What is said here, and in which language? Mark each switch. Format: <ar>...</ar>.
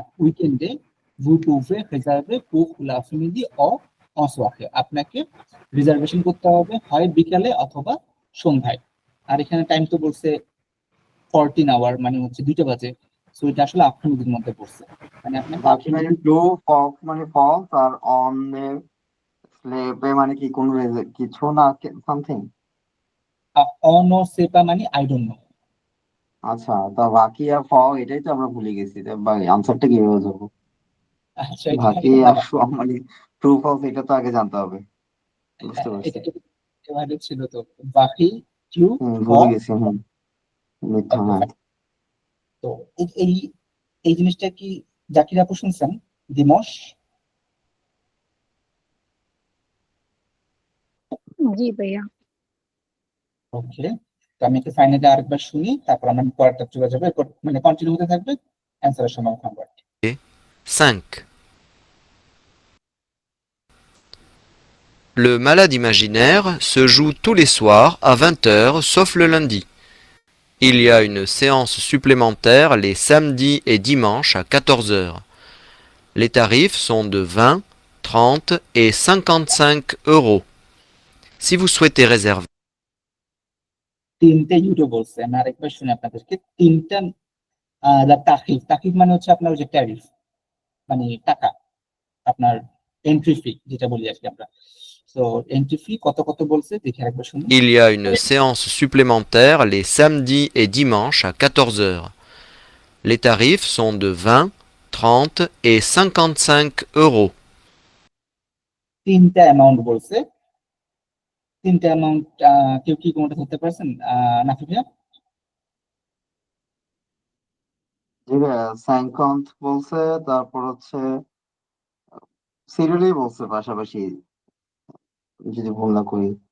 <fr>উইকেন্ডে vous pouvez réserver pour l'après-midi or en soirée।</fr> <bn>আপনাকে reservation করতে হবে হয় বিকালে অথবা সন্ধ্যায়। আর এখানে টাইম তো বলছে 14 আওয়ার, মানে হচ্ছে 2টা বাজে। সো এটা আসলে আফটারনুনের মধ্যে পড়ছে, মানে আপনাকে বাকি মানে ট্রু, ফলস মানে ফলস, আর অন স্লেপে মানে কি কোন কিছু না সামথিং। অন ও সেপা মানে আই ডোন্ট নো। আচ্ছা, তা বাকি আর এটাই তো আমরা ভুলে গেছি, আনসারটা কিভাবে যাবো? আচ্ছা বাকি আর মানে ট্রু ফলস এটা তো আগে জানতে হবে। বুঝতে পারছি। এটা এভাবে ছিল তো, বাকি ট্রু ভুলে অর। গেছি। মিথ্যা, হ্যাঁ। তো এই এই জিনিসটা কি জাকির আপু শুনছেন? দিমশ? জি ভাইয়া। ওকে, তো আমি একটু ফাইনালি আরেকবার শুনি, তারপর আমরা পরেরটা চলে যাবো। এরপর মানে কন্টিনিউ হতে থাকবে অ্যান্সারের সময় আমরা। 5.</bn> <fr>Le malade imaginaire se joue tous les soirs à 20 heures sauf le lundi. Il y a une séance supplémentaire les samedis et dimanches à 14 heures. Les tarifs sont de 20, 30 et 55 euros. Si vous souhaitez réserver,</fr> <bn>তিনটে YouTube বলছে, আমি আরেকবার শুনি আপনাদেরকে। তিনটা তাকিফ। তাকিফ মানে হচ্ছে আপনার ওই যে ট্যারিফ, মানে টাকা, আপনার এন্ট্রি ফি যেটা বলি আজকে আমরা। তো এন্ট্রি ফি কত কত বলছে দেখে আরেকবার শুনি।</bn> <fr>il y a une séance supplémentaire les samedis et dimanches à 14 heures. Les tarifs sont de 20, 30 et 55 euros.</fr> <bn>তিনটা অ্যামাউন্ট বলছে। তিনটা অ্যামাউন্ট কেউ কি কোনটা ধরতে পারছেন? নাফি ভাইয়া? জি ভাইয়া, স্যাংকন্থ বলছে, তারপর হচ্ছে সিরিয়ালি বলছে পাশাপাশি, যদি ভুল না করি।</bn>